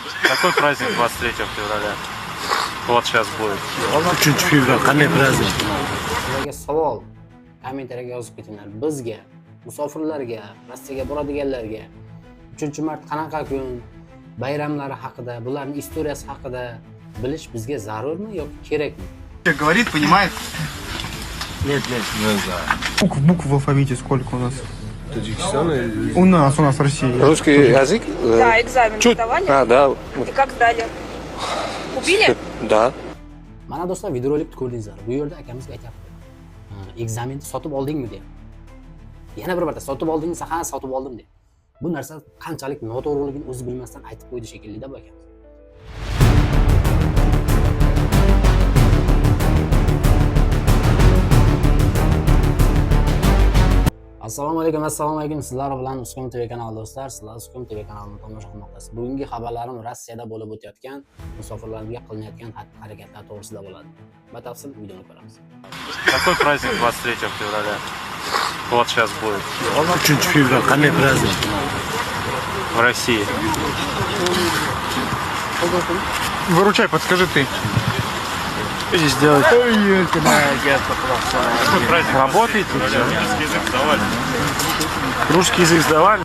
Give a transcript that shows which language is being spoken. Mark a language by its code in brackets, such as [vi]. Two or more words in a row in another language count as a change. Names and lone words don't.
[ru] Какой праздник 23 февраля? Вот сейчас будет. [uz] 3 fevral qanday праздник? Sizlarga savol kommentariyaga yozib ketinglar. Bizga, musofirlarga, Rossiyaga boradiganlarga 3-mart qanaqa kun, bayramlari haqida, bularning istoriyasi haqida bilish bizga zarurmi yoki kerakmi? [ru] Говорит, понимает. Нет, не знаю. Букв в алфавите сколько у нас? Таджикистан или... У нас Россия. Русский язык? Да, экзамен сдавали. Да. И как сдали? Убили? Да. [uz] Mana do'stlar, videorolikni ko'rdingizlar. Bu yerda akamiz aytayapti. Ekzamenni sotib oldingmi deyapti. Yana bir marta sotib oldingmi? Ha, sotib oldim deyapti. Bu narsa qanchalik noto'g'riligini o'zi bilmasdan aytib qo'ydi shekilli-da bu akamiz. Assalomu alaykum. Sizlar bilan Uskom TV kanali do'stlar. Sizlar Uskom TV kanalini tomosha qilmoqdasiz. Bugungi xabarlarim Rossiyada bo'lib o'tayotgan musofirlarga qilinayotgan xatti-harakatlar to'g'risida bo'ladi. Batafsil videoni ko'ramiz. [ru] Какой праздник 23 февраля? Вот сейчас будет. [uz] 3 fevral qanday праздник? [ru] В России. Выручай, подскажи ты. Что здесь делать? Какой праздник? Работаете? Русский язык сдавали. Русский язык сдавали?